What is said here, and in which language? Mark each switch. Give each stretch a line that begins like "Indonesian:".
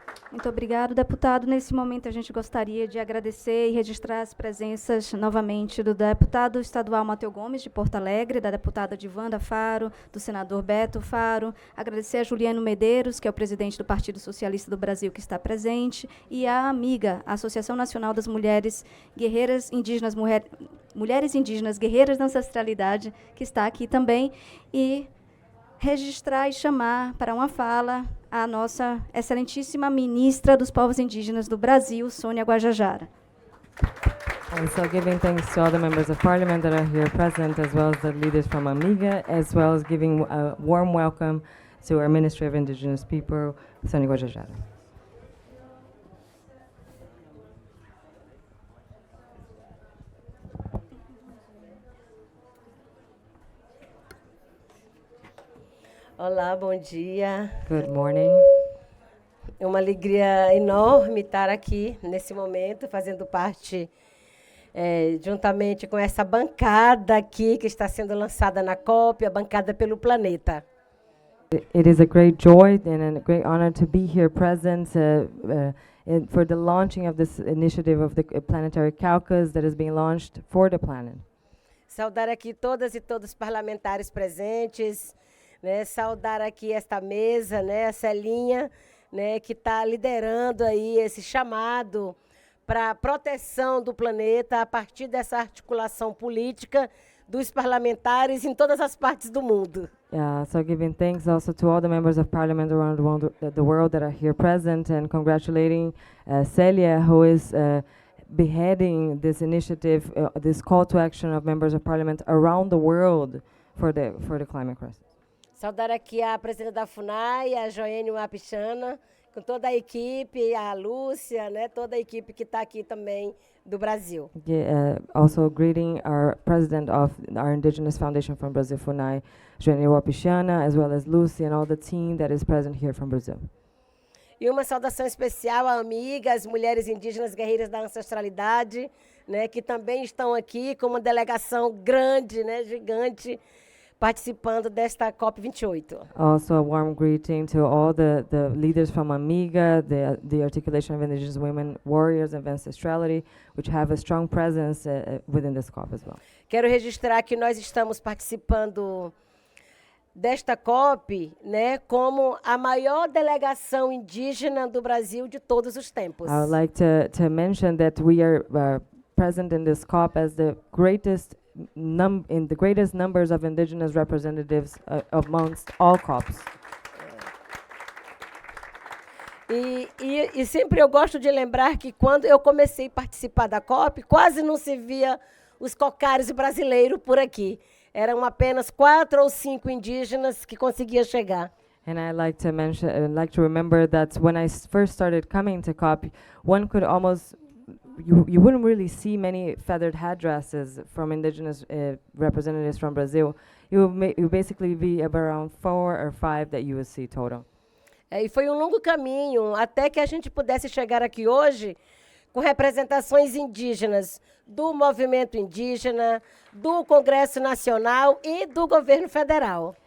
Portuguese: Muito obrigado, deputado. Nesse momento, a gente gostaria de agradecer e registrar as presenças novamente do deputado estadual Mateu Gomes, de Porto Alegre, da deputada Divanda Faro, do senador Beto Faro, agradecer a Juliano Medeiros, que é o presidente do Partido Socialista do Brasil, que está presente, e a AMIGA, a Associação Nacional das Mulheres Guerreiras Indígenas, Mulheres Indígenas Guerreiras da Ancestralidade, que está aqui também, e registrar e chamar para uma fala a nossa excelentíssima ministra dos Povos Indígenas do Brasil, Sônia Guajajara.
English: And so giving thanks to all the members of parliament that are here present, as well as the leaders from Amiga, as well as giving a warm welcome to our Ministry of Indigenous People, Sônia Guajajara.
Portuguese: Olá, bom dia.
English: Good morning.
Portuguese: É uma alegria enorme estar aqui nesse momento, fazendo parte, juntamente com essa bancada aqui que está sendo lançada na COP, a bancada pelo planeta.
English: It is a great joy and a great honor to be here present for the launching of this initiative of the planetary Caucus that is being launched for the planet.
Portuguese: Saudar aqui todas e todos os parlamentares presentes, né, saudar aqui esta mesa, né, a Celinha, né, que está liderando aí esse chamado para a proteção do planeta a partir dessa articulação política dos parlamentares em todas as partes do mundo.
English: So giving thanks also to all the members of parliament around the world that are here present, and congratulating Celia, who is beheading this initiative, this call to action of members of parliament around the world for the climate crisis.
Portuguese: Saudar aqui a presidente da FUNAI, a Joênio Apichana, com toda a equipe, a Lúcia, né, toda a equipe que está aqui também do Brasil.
English: Also greeting our president of our Indigenous Foundation from Brazil, FUNAI, Joênio Apichana, as well as Lucy and all the team that is present here from Brazil.
Portuguese: E uma saudação especial a amigas, mulheres indígenas guerreiras da ancestralidade, né, que também estão aqui com uma delegação grande, né, gigante, participando desta COP28.
English: Also, a warm greeting to all the leaders from Amiga, the Articulation of Indigenous Women Warriors of Ancestrality, which have a strong presence within this COP as well.
Portuguese: Quero registrar que nós estamos participando desta COP, né, como a maior delegação indígena do Brasil de todos os tempos.
English: I would like to mention that we are present in this COP as the greatest numbers of indigenous representatives amongst all COPs.
Portuguese: E sempre eu gosto de lembrar que quando eu comecei a participar da COP, quase não se via os cocares brasileiros por aqui. Eram apenas 4 ou 5 indígenas que conseguiam chegar.
English: And I like to mention, like to remember that when I first started coming to COP, one could almost, you wouldn't really see many feathered headdresses from indigenous representatives from Brazil. You would basically be around 4 or 5 that you would see total.
Portuguese: E foi um longo caminho até que a gente pudesse chegar aqui hoje com representações indígenas do movimento indígena, do Congresso Nacional e do governo federal.